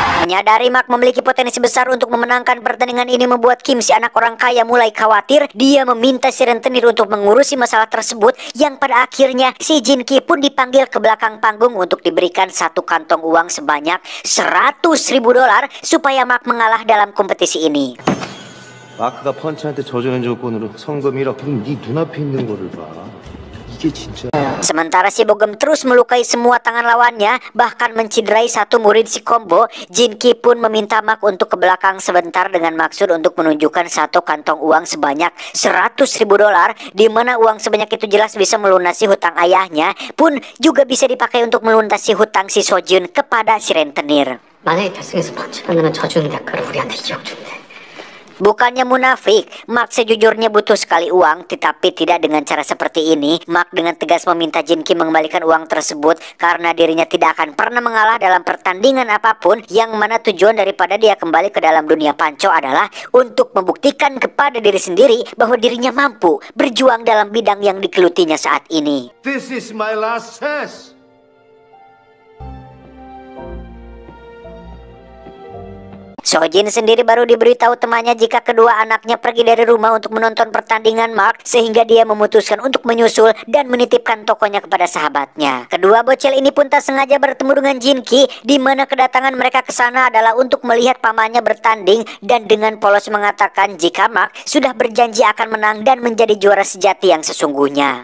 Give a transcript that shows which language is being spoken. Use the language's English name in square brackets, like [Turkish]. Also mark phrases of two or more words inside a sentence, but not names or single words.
[Indonesian] Menyadari Mark memiliki potensi besar untuk memenangkan pertandingan ini membuat Kim, si anak orang kaya, mulai khawatir. Dia meminta si rentenir untuk mengurusi masalah tersebut, yang pada akhirnya si Jin Ki pun dipanggil ke belakang panggung untuk diberikan satu kantong uang sebanyak $100.000 supaya Mark mengalah dalam kompetisi ini. [Korean] 마크가 펀치한테 져주는 조건으로 성금이라. 그럼 네 눈앞에 있는 거를 봐. 이게 진짜. [Indonesian] Sementara si Bogem terus melukai semua tangan lawannya, bahkan menciderai satu murid si Combo. Jin Ki pun meminta Mark untuk ke belakang sebentar dengan maksud untuk menunjukkan satu kantong uang sebanyak $100.000, di mana uang sebanyak itu jelas bisa melunasi hutang ayahnya, pun juga bisa dipakai untuk melunasi hutang si Sojun kepada si rentenir. [Korean] 만약에 결승에서 펀치가 나면 져주는 대가로 우리한테 2억 준대. [Indonesian] Bukannya munafik, Mark sejujurnya butuh sekali uang, tetapi tidak dengan cara seperti ini. Mark dengan tegas meminta Jin Ki mengembalikan uang tersebut karena dirinya tidak akan pernah mengalah dalam pertandingan apapun, yang mana tujuan daripada dia kembali ke dalam dunia panco adalah untuk membuktikan kepada diri sendiri bahwa dirinya mampu berjuang dalam bidang yang digelutinya saat ini. [English] This is my last chance. [Indonesian] Sojin sendiri baru diberitahu temannya jika kedua anaknya pergi dari rumah untuk menonton pertandingan Mark, sehingga dia memutuskan untuk menyusul dan menitipkan tokonya kepada sahabatnya. Kedua bocil ini pun tak sengaja bertemu dengan Jin Ki, di mana kedatangan mereka ke sana adalah untuk melihat pamannya bertanding, dan dengan polos mengatakan jika Mark sudah berjanji akan menang dan menjadi juara sejati yang sesungguhnya.